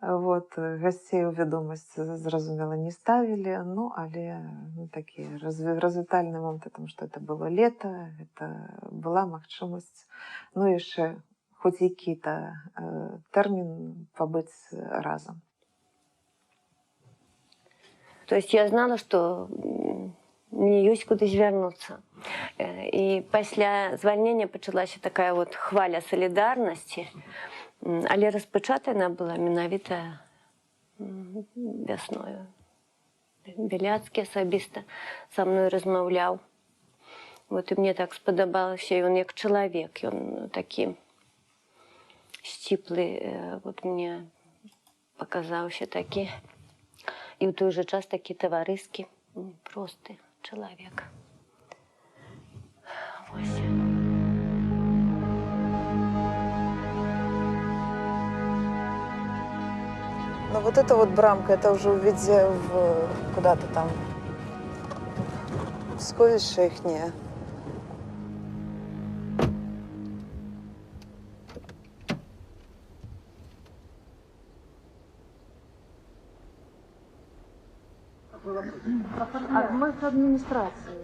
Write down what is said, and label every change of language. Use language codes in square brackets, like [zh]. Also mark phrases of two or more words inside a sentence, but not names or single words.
[be] Вот, гостей у вядомасць, зразумела, не ставілі, ну, але такі развітальны момант, тому што [ru] это было лето, это была [be] магчымасць, ну, яшчэ хоць які-то тэрмін пабыць разам. [ru] То есть я знала, что мне [be] ёсць куды звярнуцца. І пасля звальнення пачалася такая вот хваля салідарнасці, але распачата яна была менавіта вясною. Беляцкі асабіста са мной размаўляў. Вот і мне так спадабалася, ён як чалавек, ён такі сціплы, вот мне паказаўся такі, і ў той жа час такі таварыскі, просты чалавек. Вось. [ru] Ну вот эта вот брамка, это уже увидя куда-то там в сховище ихнее. Мы с администрации.